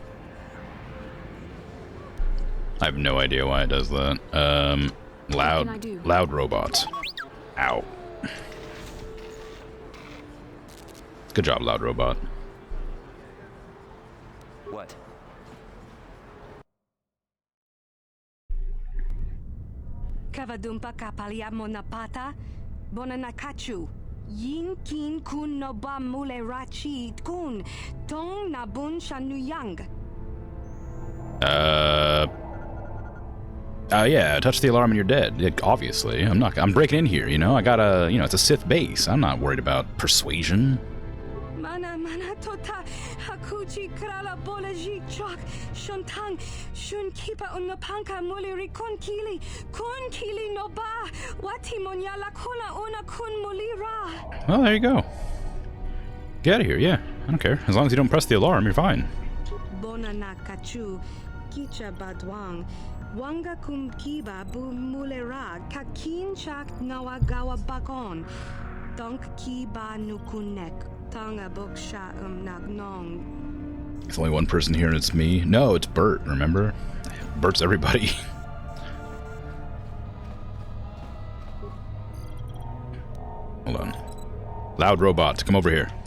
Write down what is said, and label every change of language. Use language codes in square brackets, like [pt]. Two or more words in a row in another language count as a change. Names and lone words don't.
[en] I have no idea why it does that. Loud robots. Ow. Good job, loud robot. What? Kavadumpa kapaliamo na pata, bonanakachu. Yin kin kun no ba mule rachi kun, tong nabun shanuyang. Yeah, touch the alarm and you're dead. Obviously. I'm breaking in here, you know? I gotta, it's a Sith base. I'm not worried about persuasion. Mana tota hakuchi krala bolaji chok shontang shun kipa unapanka muliri kun kili no ba wati monyala kuna una kun mulira. Well, there you go. Get out of here, yeah. I don't care. As long as you don't press the alarm, you're fine. Bonana kachu kicha badwang wanga kum kiba bu mulera kakin chak nawagawa bakon donk kiba nukunek. There's only one person here and it's me. No, it's Bert, remember? Bert's everybody. Hold on. Loud robot, come over here.